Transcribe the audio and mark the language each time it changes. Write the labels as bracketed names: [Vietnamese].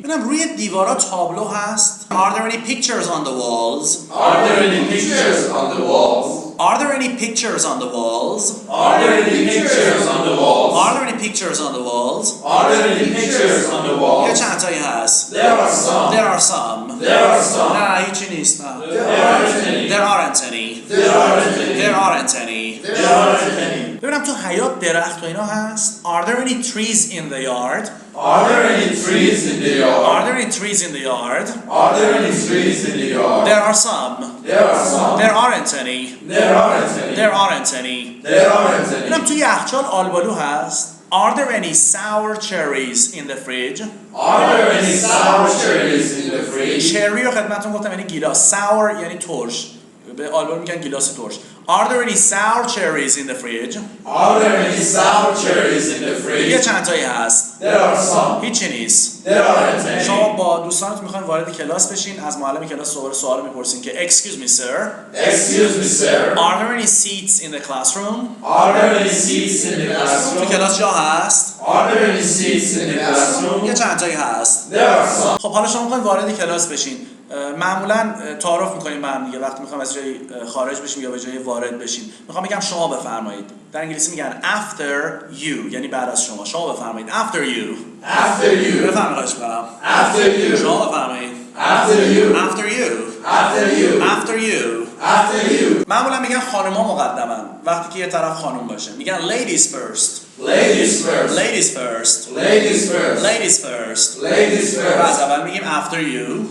[Persian] ببینم روی دیوارا تابلو هست. [English] Are there any pictures on the walls? Are there any pictures on the walls? Are there any pictures on the walls? Are there any pictures on the walls? Are there any pictures on the walls? Are there any pictures on the [Persian] یه [English] walls? [Persian] چند تایی هست. [English] There are some. There are some. There are some. [Persian] نه هیچی نیست. نه. [English] There aren't any. There aren't any. There aren't any. There aren't any. There aren't any. [Persian] ببینم تو حیاط درخت و اینا هست. [English] Are there any trees in the yard? Are there any trees in the yard? Are there any trees in the yard? Are there any trees in the yard? There are some. There are some. There aren't any. There aren't any. There aren't any. There aren't any. [Persian] ببینم تو یخچال آلبالو هست. [English] Are there any sour cherries in the fridge? Are there any sour cherries in the fridge? [Persian] چری رو خدمتتون گفتم یعنی گیلاس. sour یعنی ترش. به آلبالو میگن گیلاس ترش. [English] Are there any sour cherries in the fridge? Are there any sour cherries in the fridge? [Persian] یه چند تایی هست. [English] There are some. [Persian] هیچی نیست. [English] There aren't any. [Persian] شما با دوستانتون میخواین وارد کلاس بشین، از معلم کلاس سوال میپرسین که [English] Excuse me sir. Excuse me, sir. Are there any seats in the classroom? Are there any seats in the [Persian] تو [English] classroom? [Persian] کلاس جا هست؟ [English] Are there any seats in the classroom? [Persian] یه چند تایی هست. [English] There are some. [Persian] خب حالا شما میخواین وارد کلاس بشین. معمولا تعارف میکنیم با هم دیگه وقتی میخوایم از جایی خارج بشیم یا به جایی وارد بشیم. میخوام بگم شما بفرمایید. در انگلیسی میگن [English] after you، [Persian] یعنی بعد از شما. شما بفرمایید [English] after you. After you. [Persian] بفرمایید خواهش می‌کنم. [English] After you. [Persian] شما بفرمایید [English] After you. after you. After you. after you. After you. [Persian] معمولا میگن خانم‌ها مقدمن وقتی که یه طرف خانم باشه. میگن [English] ladies first. Ladies first. ladies first. Ladies first. ladies first. Ladies [Persian] از [English] first. [Persian] اول میگیم [English] after you.